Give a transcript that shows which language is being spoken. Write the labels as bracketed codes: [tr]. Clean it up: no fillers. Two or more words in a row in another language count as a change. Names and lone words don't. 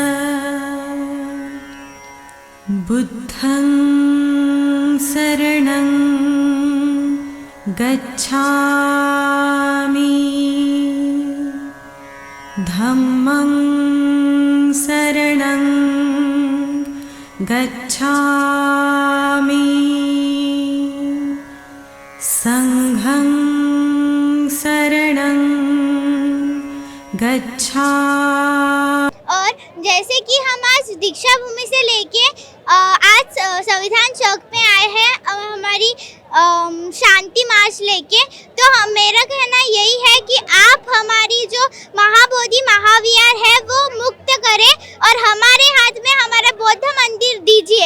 [pi] बुद्धं शरणं गच्छामि, धम्मं शरणं गच्छामि, संघं शरणं गच्छामि। [hi] और जैसे कि हम आज दीक्षा भूमि से लेके आज संविधान चौक पे आए हैं हमारी शांति मार्च लेके, तो मेरा कहना यही है कि आप हमारी जो महाबोधि महाविहार है वो मुक्त करें और हमारे हाथ में हमारा बौद्ध मंदिर दीजिए।